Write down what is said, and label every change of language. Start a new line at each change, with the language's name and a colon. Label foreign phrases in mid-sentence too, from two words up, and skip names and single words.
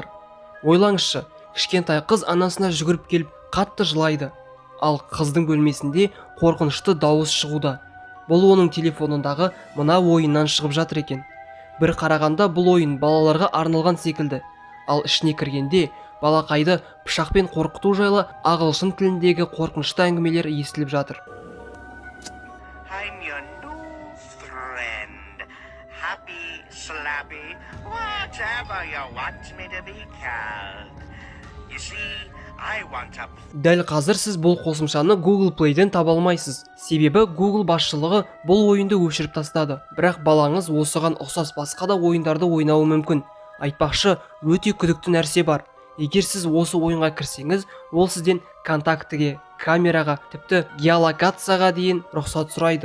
Kazakh: Ойлаңызшы, кішкентай қыз анасына жүгіріп келіп қатты жылайды, ал қыздың бөлмесінде қорқынышты дауыс шығуда. Бұл оның телефонындағы мына ойыннан шығып жатыр екен. Бір қарағанда бұл ойын балаларға арналған секілді, ал ішіне кіргенде балақайды пышақпен қорқыту жайлы ағылшын тіліндегі қорқынышты әңгімелер естіліп жатыр.
English: I'm your new friend. Happy, slappy, whatever you want me to be called. You see, I want to...
Kazakh: Дәл қазір сіз бұл қосымшаны Google Play'ден таба алмайсыз. Себебі Google басшылығы бұл ойынды өшіріп тастады. Бірақ балаңыз осыған ұқсас басқа да ойындарды ойнауы мүмкін. Айтпақшы, өте күдікті нәрсе бар. Егер сіз осы ойынға кірсеңіз, ол сізден контактіге, камераға, тіпті геолокацияға дейін рұқсат сұрайды.